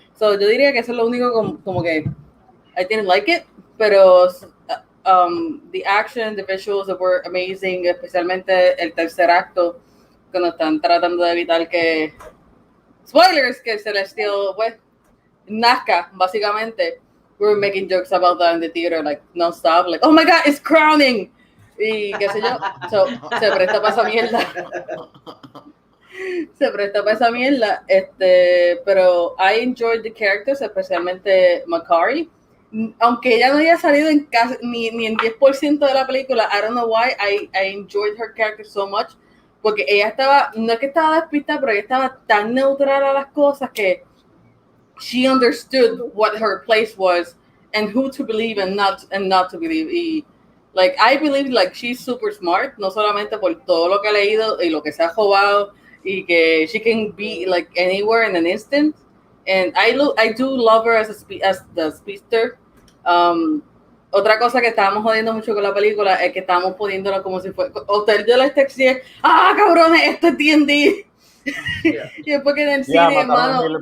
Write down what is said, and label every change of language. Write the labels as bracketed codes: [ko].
[es] So yo diría que eso es lo único como que I didn't like it, pero the action, the visuals were amazing, especialmente el tercer acto, cuando están tratando de evitar que spoilers, que Celestial, pues, nazca, básicamente. [en] We were making jokes about that in the theater, like, non-stop, like, oh my God, it's crowning! [es] Y qué sé yo, se presta para esa mierda. Se presta para esa mierda, pero I enjoyed the characters, especialmente Makkari. Aunque ella no haya salido en casi, ni en 10% de la película, I don't know why, I enjoyed her character so much, porque ella estaba, no es que estaba despistada, pero ella estaba tan neutral a las cosas que she understood what her place was and who to believe and not to believe. Y, like, I believe, like, she's super smart, no solamente por todo lo que ha leído y lo que se ha jugado, y que she can be, like, anywhere in an instant. [en] And I do love her as the speedster. [es] Otra cosa que estábamos jodiendo mucho con la película es que estábamos poniéndola como si fuera Hotel de la Texie. ¡Ah, cabrones! Esto es D&D. Yeah. Y después que en el cine, hermano.